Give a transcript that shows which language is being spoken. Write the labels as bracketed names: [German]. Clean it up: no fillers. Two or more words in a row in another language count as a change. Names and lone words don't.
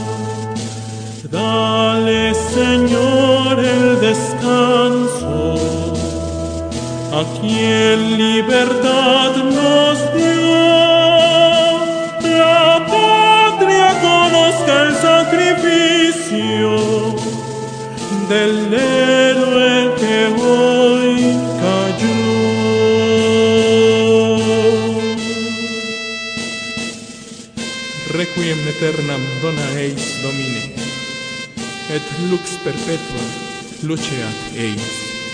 [Spanish] Dale, Señor, el descanso a quien libertad nos dio. La patria conozca el sacrificio del héroe que hoy cayó. [Latin] Requiem aeternam dona eis Domine, et lux perpetua luceat eis.